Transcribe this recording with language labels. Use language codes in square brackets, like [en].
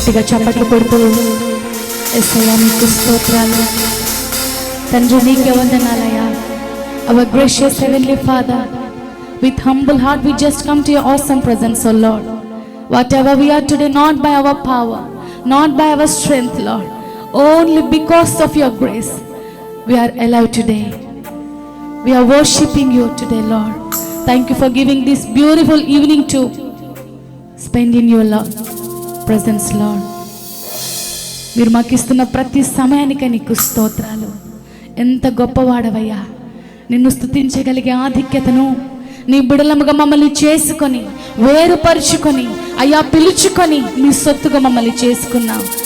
[te] చప్పట్లు కొడుతూ యేసయ్యా నీకు స్తోత్రాలు. తండ్రి నీకే వందనాలయ్యా. [en] Our gracious heavenly Father, with humble heart we just come to your awesome presence, O Lord. Whatever we are today, not by our power, not by our strength, Lord, only because of your grace we are alive today. We are worshiping you today, Lord. Thank you for giving this beautiful evening to spend in your love presence, Lord. [te] మీరు మాకు ఇస్తున్న ప్రతి సమయానికి నీకు స్తోత్రాలు. ఎంత గొప్పవాడవయ్యా. నిన్ను స్తుతించగలిగే ఆధిక్యతను నీ బిడలముగా మమ్మల్ని చేసుకొని వేరుపరుచుకొని అయ్యా పిలుచుకొని నీ సొత్తుగా మమ్మల్ని చేసుకున్నాం.